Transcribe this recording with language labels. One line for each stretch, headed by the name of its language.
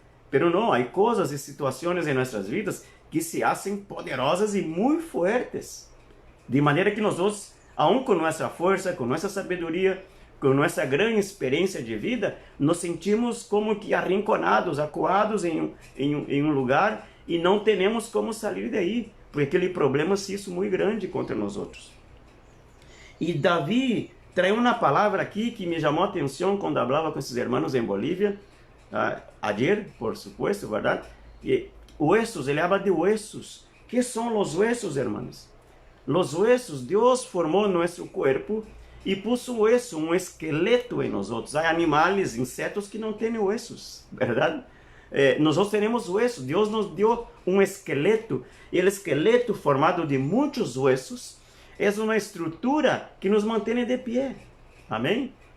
Portuguese: Pero não, há coisas e situações em nossas vidas que
Spanish: se hacen
Portuguese: poderosas e muito fortes, de maneira que nós outros,
Spanish: aun
Portuguese: com nossa força, com nossa sabedoria, com nossa grande experiência de vida, nos sentimos como que
Spanish: arrinconados,
Portuguese: acuados em um lugar e não temos como sair daí, porque aquele problema
Spanish: se hizo
Portuguese: muito grande contra nós outros. E Davi traz uma palavra aqui que me chamou a atenção quando falava com esses irmãos em Bolívia,
Spanish: ayer, por supuesto,
Portuguese: verdade?
Spanish: E huesos,
Portuguese: ele
Spanish: habla de huesos. ¿Qué son los huesos, hermanos? Los huesos,
Portuguese: Deus formou nosso corpo e
Spanish: puso hueso,
Portuguese: um esqueleto em nós outros. Há animais, insetos que não têm
Spanish: huesos,
Portuguese: verdade? Nós temos
Spanish: huesos.
Portuguese: Deus nos deu um esqueleto, e o esqueleto formado de muitos huesos é uma estrutura que nos mantém de pé. Amém?